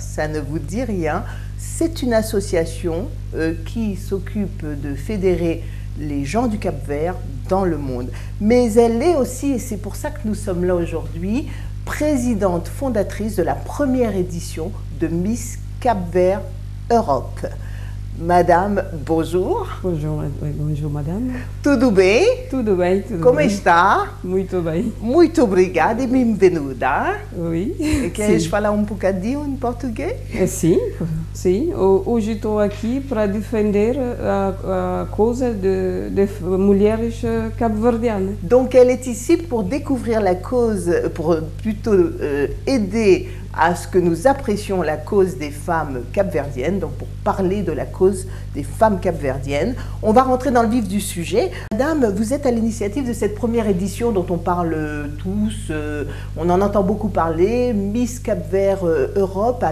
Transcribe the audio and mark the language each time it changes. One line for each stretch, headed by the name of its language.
French: Ça ne vous dit rien? C'est une association qui s'occupe de fédérer les gens du Cap Vert dans le monde. Mais elle est aussi, et c'est pour ça que nous sommes là aujourd'hui, présidente fondatrice de la première édition de Miss Cap Vert Europe. Madame, bonjour. Bonjour, bonjour madame.
Portuguese: Tudo bem? Tudo bem, tudo Como bem. está? Muito bem. Muito obrigada e bem-vinda.
French: Oui.
Portuguese: Queres falar um bocadinho em português? Sim, sim. Hoje estou aqui para defender a causa de mulheres cabo-verdianas.
French: Donc elle est ici pour découvrir la cause, pour plutôt aider à ce que nous apprécions la cause des femmes capverdiennes, donc pour parler de la cause des femmes capverdiennes. On va rentrer dans le vif du sujet. Madame, vous êtes à l'initiative de cette première édition dont on parle tous, on en entend beaucoup parler, Miss Cap-Vert Europe.